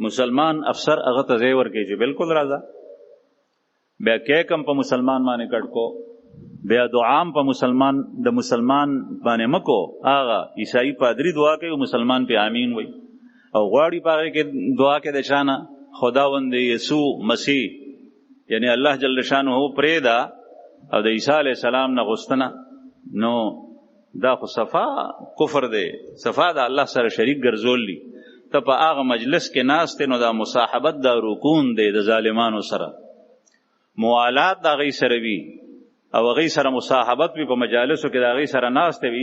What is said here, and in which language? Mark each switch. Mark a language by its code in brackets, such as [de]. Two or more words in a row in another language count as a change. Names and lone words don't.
[ps] مسلمان افسر هغه ته ځای ورکوي چې بالکل راځه. بیا کیک هم په مسلمان باندې کټ کو، بیا دعام په مسلمان د مسلمان باندې مکو. هغه عیسائی پادری دعا کوي مسلمان په آمین وي، او غواړي په هغې کې دعا کې د چا نه؟ خداوند یسوع مسیح، یعنی الله [ar] جل شانه [ps] پرېږده او د عیسی [ar] علیه السلام [ps] نه غوښتنه. نو دا خو صفا کفر دی، صفا د الله سره شریک ګرځول دي. ته په هغه مجلس کې ناست نو دا مصاحبت، دا رکون دی د ظالمانو سره. موالات د هغوی سره وي او هغوی سره مصاحبت وي، په مجالسو کې د هغوی سره ناست وي.